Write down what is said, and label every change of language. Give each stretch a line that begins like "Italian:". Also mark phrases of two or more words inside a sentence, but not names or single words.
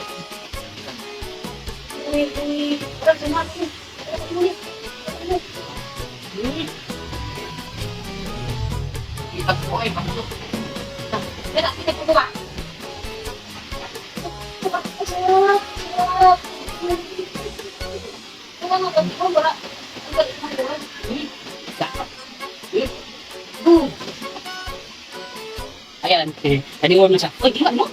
Malay: Orang semua tu. Kita boleh bantu. Kita tunggu pak.
Filipino: Ayan, tadi warm na siya. Uy, tingnan mo.